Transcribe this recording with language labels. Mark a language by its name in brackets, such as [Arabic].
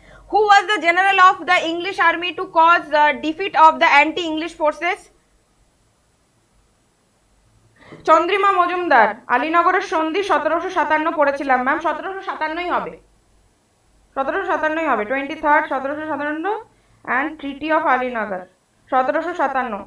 [English] Who was the general of the English army to cause the defeat of the anti-English forces? [Bangla] Chandrima Majumdar. আলীনগরের সন্ধি 1757 পড়েছিলাম ma'am, 1757ই হবে, 1757ই হবে। [English] 23rd 1757 and Treaty of Alinagar 1757।